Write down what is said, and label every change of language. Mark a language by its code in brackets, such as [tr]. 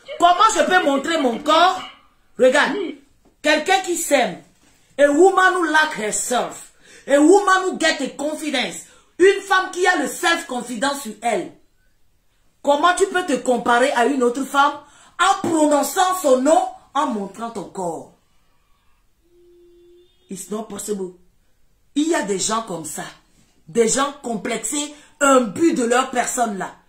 [fr] Comment je peux montrer mon corps? Regarde. Quelqu'un qui s'aime. [en] A woman who like herself. A woman who get a confidence. [fr] Une femme qui a le self-confidence sur elle. Comment tu peux te comparer à une autre femme en prononçant son nom, en montrant ton corps? [en] It's not possible. [fr] Il y a des gens comme ça. Des gens complexés, un but de leur personne là.